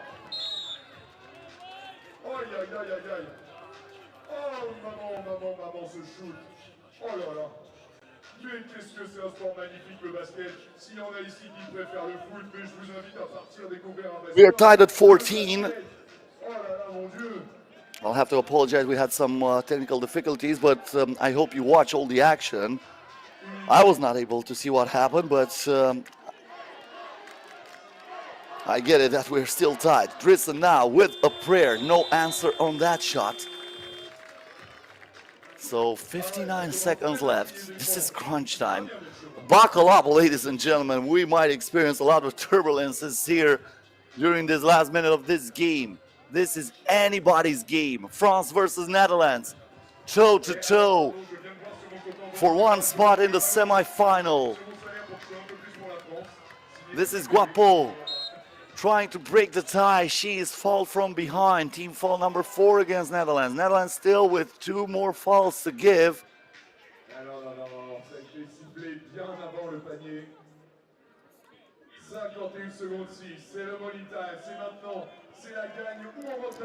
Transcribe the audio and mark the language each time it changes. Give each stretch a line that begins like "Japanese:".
French: Aïe aïe aïe aïe aïe! Oh maman, ce shoot! Oh là là! Mais qu'est-ce que c'est un sport magnifique, le basket. S'il y en a ici qui préfèrent le foot, mais je vous invite à partir découvrir un basket.
English: we are tied at 14.
French: Oh là là, mon Dieu.
English: I'll have to apologize. We had some technical difficulties, but I hope you watch all the action. I was not able to see what happened, but I get it that we're still tied. Drissen now with a prayer. No answer on that shot. So 59 seconds left. This is crunch time. Buckle up, ladies and gentlemen. We might experience a lot of turbulences here during this last minute of this game. This is anybody's game. France versus Netherlands. Toe to toe for one spot in the semi-final. This is Guapo trying to break the tie. She is fouled from behind. Team foul number 4 against Netherlands. Netherlands still with 2 more fouls to give.
French: Non, ça a été ciblé bien avant le panier. 51 secondes 6, c'est le money time, c'est maintenant, c'est la gagne ou on va